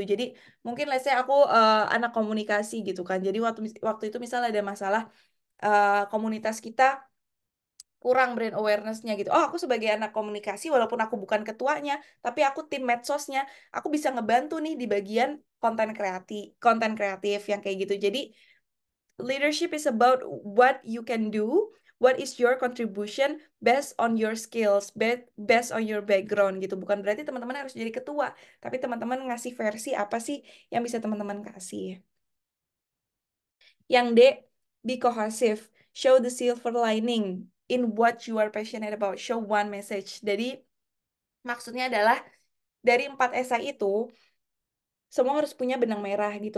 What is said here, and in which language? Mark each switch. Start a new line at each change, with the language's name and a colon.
Indonesian: Jadi mungkin
English: let's say
Indonesian: aku anak komunikasi gitu kan. Jadi waktu waktu itu misal ada masalah komunitas kita kurang brand awareness-nya gitu. Oh, aku sebagai anak komunikasi walaupun aku bukan ketuanya, tapi aku tim medsosnya, aku bisa ngebantu nih di bagian konten kreatif yang kayak gitu.
English: Jadi leadership is about what you can do, what is your contribution based on your skills, based on your background gitu.
Indonesian: Bukan berarti teman-teman harus jadi ketua, tapi teman-teman ngasih versi apa sih yang bisa teman-teman kasih. Yang D,
English: be cohesive. Show the silver lining in what you are passionate about. Show one message.
Indonesian: Jadi maksudnya adalah dari 4 esai itu semua harus punya benang merah gitu.